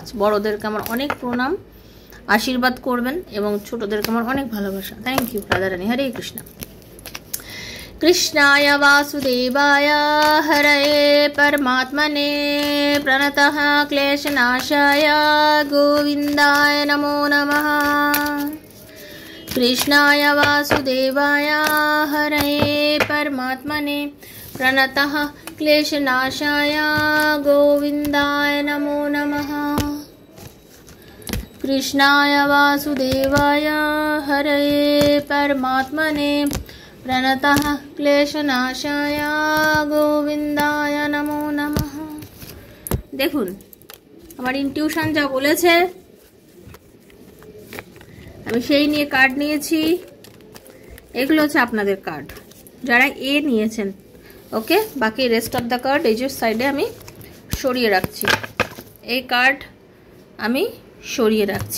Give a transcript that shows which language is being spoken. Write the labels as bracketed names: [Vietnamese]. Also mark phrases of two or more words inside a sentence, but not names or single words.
[Bangla] বড়োদেরকে আমার অনেক প্রণাম, আশীর্বাদ করবেন, এবং ছোটদেরকে আমার অনেক ভালোবাসা। [English] thank you [Sanskrit] রাধারানী। হরে কৃষ্ণ। কৃষ্ণায় বাসুদেবায় হরয়ে পরমাত্মনে প্রণতঃ ক্লেশনাশায় গোবিন্দায় নমো নমঃ। कृष्णाय वासुदेवाय हरये परमात्मने प्रणतः क्लेशनाशाय गोविन्दाय नमो नमः। कृष्णाय वासुदेवाय हरये परमात्मने प्रणतः क्लेशनाशाय गोविन्दाय नमो नमः। [Bangla] দেখুন আমার ইনটিউশন যা বলেছে আমি সেই নিয়ে কার্ড নিয়েছি। এগুলো হচ্ছে আপনাদের কার্ড যারা এ নিয়েছেন। ওকে, বাকি [English] rest of the card [Bangla] এই যে সাইডে আমি সরিয়ে রাখছি, এই কার্ড আমি সরিয়ে রাখছি।